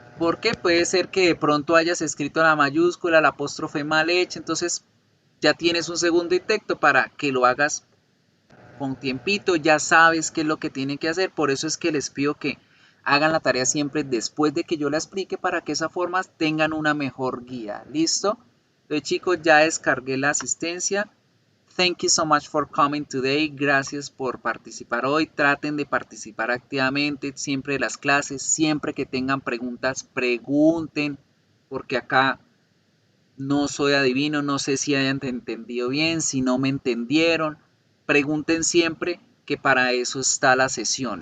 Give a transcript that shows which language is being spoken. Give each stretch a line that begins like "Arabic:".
Spanish: Porque puede ser que de pronto hayas escrito la mayúscula, la apóstrofe mal hecha, entonces ya tienes un segundo intento para que lo hagas con tiempito, ya sabes qué es lo que tienen que hacer. Por eso es que les pido que hagan la tarea siempre después de que yo la explique para que de esa forma tengan una mejor guía. ¿Listo? Entonces, chicos, ya descargué la asistencia.
English: Thank you so much for coming today.
Spanish: Gracias por participar hoy. Traten de participar activamente siempre de las clases. Siempre que tengan preguntas, pregunten. Porque acá no soy adivino. No sé si hayan entendido bien. Si no me entendieron, pregunten siempre, que para eso está la sesión.